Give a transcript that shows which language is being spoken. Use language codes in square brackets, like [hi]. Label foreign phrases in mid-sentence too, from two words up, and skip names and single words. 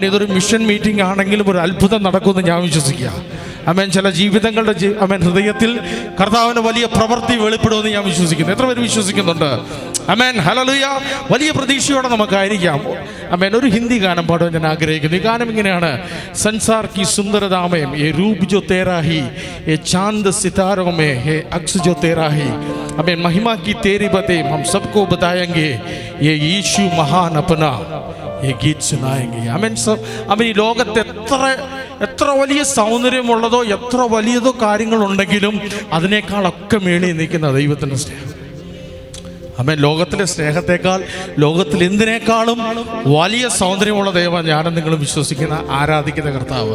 [ml] ഇതൊരു [en] mission meeting [ml] ആണെങ്കിലും ഒരു അത്ഭുതം നടക്കുമെന്ന് ഞാൻ വിശ്വസിക്കുക. ആമേൻ. ചില ജീവിതങ്ങളുടെ ആമേൻ ഹൃദയത്തിൽ കർത്താവിന് വലിയ പ്രവൃത്തി വെളിപ്പെടുമെന്ന് ഞാൻ വിശ്വസിക്കുന്നു. എത്ര പേര് വിശ്വസിക്കുന്നുണ്ട്? ആമേൻ. ഹല്ലേലൂയ. വലിയ പ്രതീക്ഷയോടെ നമുക്കായിരിക്കാം. ആമേൻ. ഒരു ഹിന്ദി ഗാനം പാടാൻ ഞാൻ ആഗ്രഹിക്കുന്നു. ഈ ഗാനം ഇങ്ങനെയാണ്: [hi] संसार की सुंदरता में ये रूप जो तेरा ही, ये चांद सितारों में है अक्स जो तेरा ही, आमीन। महिमा की तेरी बातें हम सबको बताएंगे, ये यीशु महान अपना ये गीत सुनाएंगे. [ml] ആമേൻ. ആമേൻ. ഈ ലോകത്തെ എത്ര വലിയ സൗന്ദര്യമുള്ളതോ എത്ര വലിയതോ കാര്യങ്ങളുണ്ടെങ്കിലും അതിനേക്കാളൊക്കെ മേളിൽ നിൽക്കുന്ന ദൈവത്തിൻ്റെ സ്നേഹം. ആമേൻ. ലോകത്തിലെ സ്നേഹത്തെക്കാൾ, ലോകത്തിൽ എന്തിനേക്കാളും വലിയ സൗന്ദര്യമുള്ള ദൈവം ഞാനും നിങ്ങളും വിശ്വസിക്കുന്ന, ആരാധിക്കുന്ന കർത്താവ്.